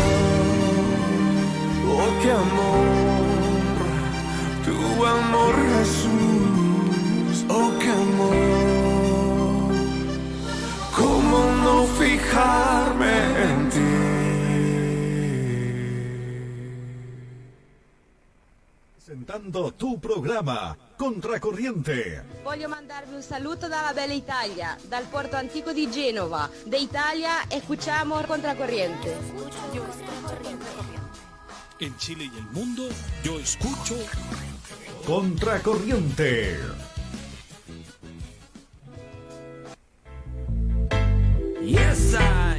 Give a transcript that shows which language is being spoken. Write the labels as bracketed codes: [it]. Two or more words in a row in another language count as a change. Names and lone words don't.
[es] Oh, qué amor, tu amor, Jesús. Oh, qué amor, cómo no fijarme en ti. Presentando tu programa Contracorriente. [it] Voglio mandarvi un saluto dalla bella Italia, dal porto antico di Genova. [es] De Italia, escuchamos Contracorriente. En Chile y el mundo, yo escucho Contracorriente. [en] Yes, I.